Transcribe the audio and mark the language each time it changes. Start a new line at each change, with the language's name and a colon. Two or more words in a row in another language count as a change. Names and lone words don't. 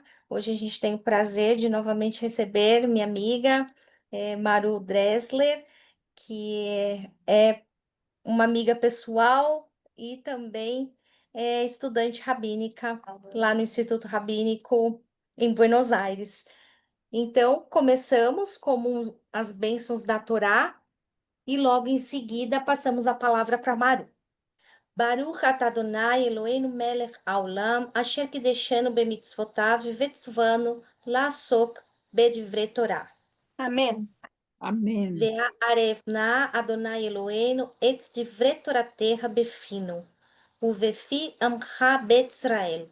Portuguese: Hoje a gente tem o prazer de novamente receber minha amiga Maru Dressler, que é uma amiga pessoal e também é estudante rabínica lá no Instituto Rabínico em Buenos Aires. Então, começamos como as bênçãos da Torá. E logo em seguida passamos a palavra para Maru.
Hebrew: ברוך אתה אדוני אלוהינו מלך העולם, אשר קדשנו במצוותיו וציוונו לעסוק בדברי תורה.
Spanish: Amén.
Portuguese: Amém.
Hebrew: והערב נא אדוני אלוהינו את דברי תורתך בפינו, ובפי עמך בית ישראל.